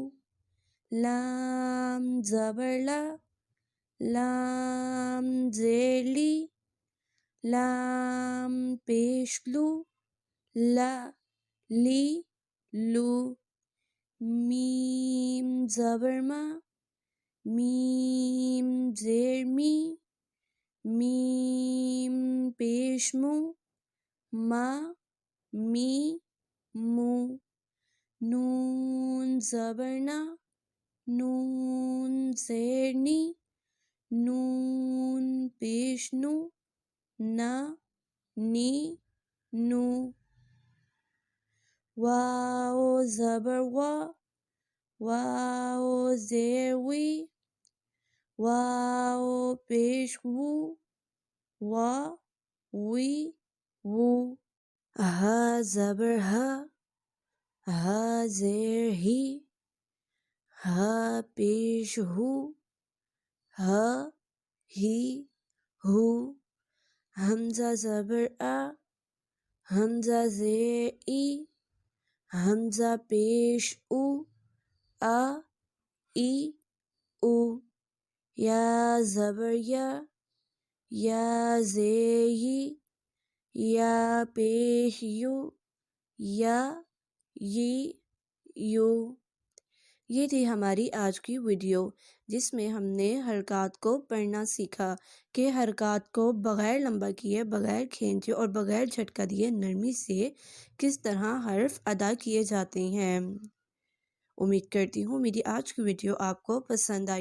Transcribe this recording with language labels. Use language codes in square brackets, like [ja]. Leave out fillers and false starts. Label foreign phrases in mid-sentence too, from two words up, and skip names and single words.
[ur] لام زبر لا، لام زیر لی، لام پیش لو، لا لی لو۔ میم زبر ما، میم زیر می، میم پیش مو، ما می مو۔ نون زبر نا، نون زیر نی، نون پیش نو، نا نی نو۔ واو زبر وا، واو زیر وی، واو پیش وو، وا وی وو۔ ہا زبر ہا، ہا زیر ہی، ہا پیش ہو، ہا ہی ہو۔ حمزہ زبر آ، حمزہ زیر ای، حمزہ پیش او، آ ای او۔ یا زبر یا، یا زیر یی، یا پیش یو، یا یی یو۔ یہ تھی ہماری آج کی ویڈیو جس میں ہم نے حرکات کو پڑھنا سیکھا کہ حرکات کو بغیر لمبا کیے، بغیر کھینچے اور بغیر جھٹکا دیے نرمی سے کس طرح حرف ادا کیے جاتے ہیں۔ امید کرتی ہوں میری آج کی ویڈیو آپ کو پسند آئی۔